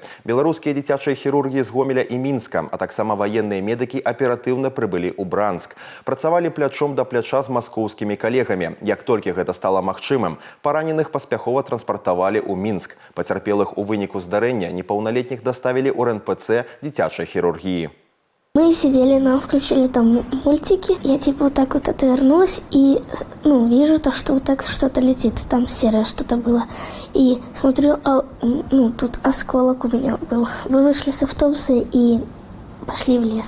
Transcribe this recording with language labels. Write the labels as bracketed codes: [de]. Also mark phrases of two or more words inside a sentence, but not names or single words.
[be] Беларускія дзіцячыя хірургі з Гомеля і Мінска, а таксама ваенныя медыкі аператыўна прыбылі ў Бранск. Працавалі плячом да пляча з маскоўскімі калегамі. Як толькі гэта стала магчымым, параненых паспяхова транспартавалі ў Мінск. Пацярпелых у выніку здарэння непаўналетніх доставили у РНПЦ дзіцячай хирургии. [ru] Мы сидели, нам включили там мультики. Я типа вот так вот отвернулась и вижу то, что вот так что-то летит. Там серое что-то было. И смотрю, тут осколок у меня был. Вы вышли с автобуса и пошли в лес.